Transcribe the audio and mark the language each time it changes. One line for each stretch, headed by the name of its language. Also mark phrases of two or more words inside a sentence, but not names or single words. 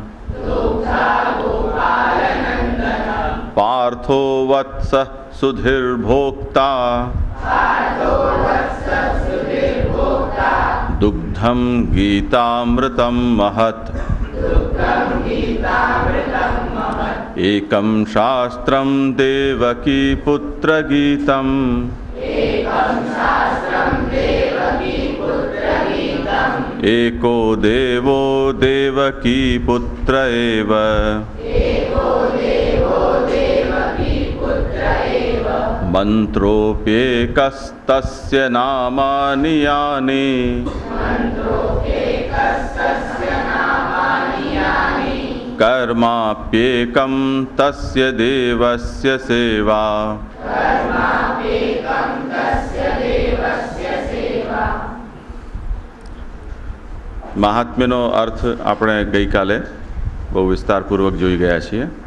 Sanskrit: પાર્થો વત્સઃ સુધીર્ભોક્તા દુગ્ધં ગીતામૃતં મહત. એકં શાસ્ત્રં દેવકી પુત્ર ગીતમ एको देवो देवकी पुत्र एव. मंत्रोऽप्येकस्तस्य नामानि यानि कर्माप्येकं तस्य देवस्य सेवा.
Gujarati: મહાત્મ્યનો અર્થ આપણે ગઈકાલે બહુ વિસ્તારપૂર્વક જોઈ ગયા છીએ.